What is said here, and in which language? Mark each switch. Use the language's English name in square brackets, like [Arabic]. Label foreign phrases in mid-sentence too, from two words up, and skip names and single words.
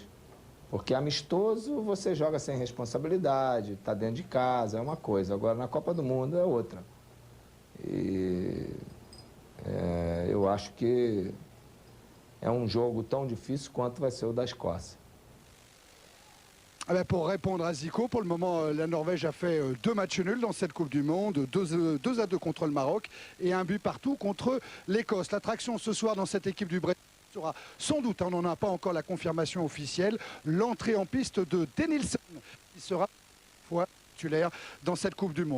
[Portuguese] Porque amistoso você joga sem responsabilidade, está dentro de casa, é uma coisa. Agora na Copa do Mundo é outra. E eu acho que é um jogo tão difícil quanto vai ser o da Escócia. [French] Pour répondre à Zico, pour le moment, la Norvège a fait 2 matchs nuls dans cette Coupe du Monde, 2-2 contre le Maroc et 1 but partout contre l'Écosse. L'attraction ce soir dans cette équipe du Brésil sera sans doute, on n'en a pas encore la confirmation officielle, l'entrée en piste de Denilson, qui sera titulaire dans cette Coupe du Monde.